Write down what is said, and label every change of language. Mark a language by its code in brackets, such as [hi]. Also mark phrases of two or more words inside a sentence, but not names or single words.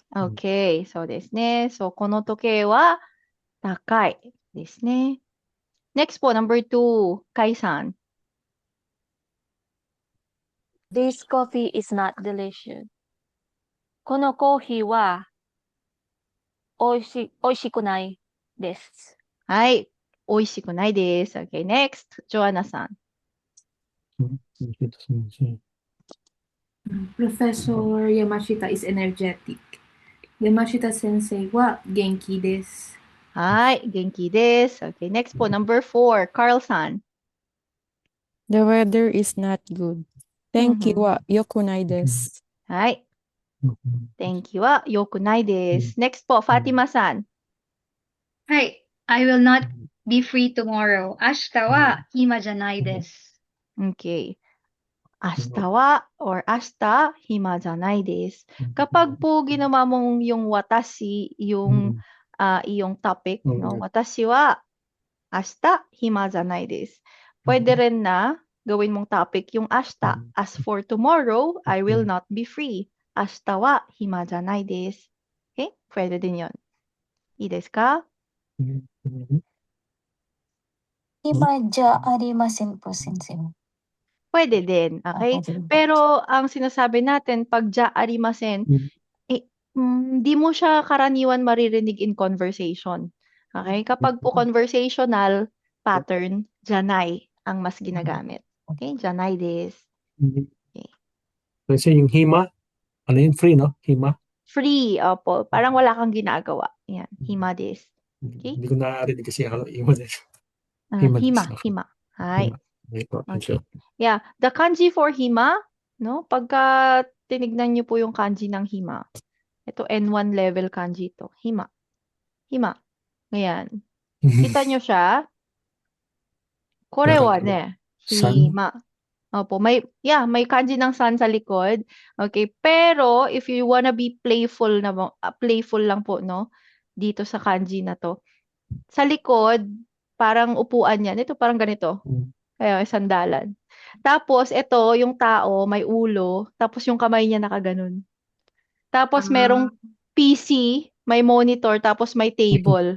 [ja] Okay, そうですね。そう、この時計は高いですね。 [en] Next po, number 2, [ja] Kai-san. [en] This coffee is not delicious. [ja] このコーヒーはおいしくないです。はい。美味しくないです。 [en] Okay, next, [ja] Joanna-san. [en] Professor Yamashita is energetic. [ja] 山下先生は元気です. はい。元気です。 [en] Okay, next [ja] po, [en] number 4, Carl-san. The weather is not good. [ja] 天気は良くないです。はい。天気は良くないです。Next po, Fatima-san. [en] はい。I will not be free tomorrow. [ja] 明日は暇じゃないです。 [tl] Okay. [ja] 明日は [tl] or [ja] 明日暇じゃないです。 [tl] Kapag po ginawa mong yung watashi, yung iyong topic, no? [ja] 私は明日暇じゃないです。 [tl] Pwede rin na gawin mong topic yung 明日. [en] As for tomorrow, I will not be free. [ja] 明日は暇じゃないです。Okay? [tl] Pwede din yon. [ja] いいですか? 暇じゃありません po 先生. [tl] Pwede din, okay? Pwede din po. Pero ang sinasabi natin, pag [ja] じゃありません, [tl] di mo siya karaniwan maririnig [en] in conversation. [tl] Okay? Kapag po [en] conversational pattern, [tl] janai ang mas ginagamit. [ja] Okay? じゃないです. [tl] Kasi yung hima, ano yun? Free, no? Hima. Free, opo. Parang wala kang ginagawa. [ja] Yan, 暇です. Okay? [tl] Hindi ko narinig kasi [ja] 暇です. Hima, Okay. 暇。はい. Okay. [en] Yeah, the kanji for hima, no? [tl] Pagka tinignan niyo po yung kanji ng hima, ito N1 level kanji to. Hima. Hima. Ngayon. Kita nyo siya? [ja] これはね. [en] Sun? [ja] Hima. [tl] Opo, may kanji ng sun sa likod. [en] Okay, pero if you wanna be playful playful lang po, no? [tl] Dito sa kanji na to. Sa likod, parang upuan yan. Ito parang ganito. Kaya sandalan. Tapos ito, yung tao may ulo, tapos yung kamay niya nakaganon. Tapos merong PC, may monitor, tapos may table.